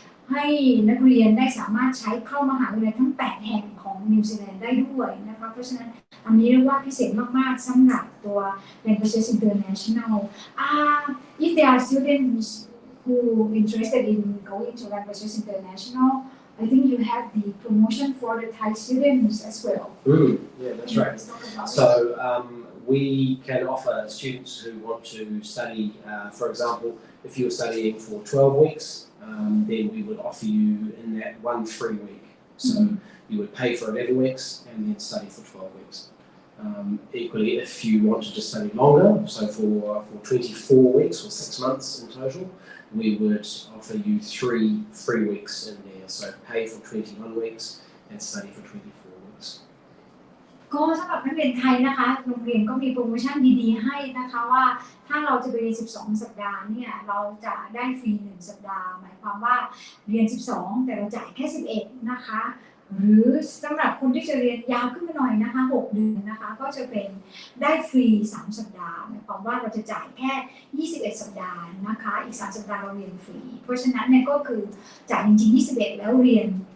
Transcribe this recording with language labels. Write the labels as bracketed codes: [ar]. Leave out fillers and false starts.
[th] ให้นักเรียนได้สามารถใช้เข้ามหาวิทยาลัยทั้ง8แห่งของนิวซีแลนด์ได้ด้วยนะคะเพราะฉะนั้นอันนี้เรียกว่าพิเศษมากๆสำหรับตัว Languages International [en] if there are students who interested in going to Languages International I think you have the promotion for the Thai students as well. Yeah, that's right. So we can offer students who want to study, for example, if you're studying for 12 weeks, then we would offer you in that 1 free week. So you would pay for 11 weeks and then study for 12 weeks. Equally, if you want to just study longer, so for 24 weeks or 6 months in total, we would offer you 3 free weeks in there. So pay for 21 weeks and study for 24 weeks. [th] ก็สำหรับนักเรียนไทยนะคะโรงเรียนก็มีโปรโมชั่นดีๆให้นะคะว่าถ้าเราจะไปเรียน12สัปดาห์เนี่ยเราจะได้ฟรี1สัปดาห์หมายความว่าเรียน12แต่เราจ่ายแค่11นะคะหรือสำหรับคนที่จะเรียนยาวขึ้นมาหน่อยนะคะ6เดือนนะคะก็จะเป็นได้ฟรี3สัปดาห์หมายความว่าเราจะจ่ายแค่21สัปดาห์นะคะอีก3สัปดาห์เราเรียนฟรีเพราะฉะนั้นเนี่ยก็คือจ่ายจริงๆ21แล้วเรียน